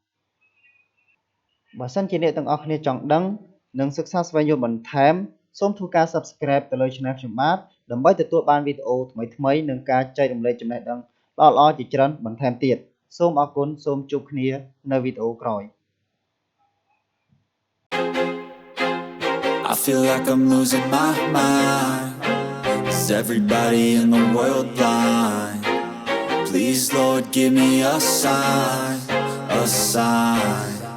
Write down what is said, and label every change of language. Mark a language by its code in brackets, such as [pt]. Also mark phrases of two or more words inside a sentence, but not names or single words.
[km] បើសិនជាអ្នកទាំងអស់គ្នាចង់ដឹងនិងសិក្សាស្វែងយល់បន្ថែមសូមធ្វើការ Subscribe ទៅលើ Channel ខ្ញុំបាទដើម្បីទទួលបានវីដេអូថ្មីៗនិងការចែករំលែកចំណេះដឹងល្អៗជាច្រើនបន្ថែមទៀតសូមអរគុណសូមជួបគ្នានៅវីដេអូក្រោយ [en] I feel like I'm losing my mind. Is everybody in the world blind? Please, Lord, give me a sign, a sign.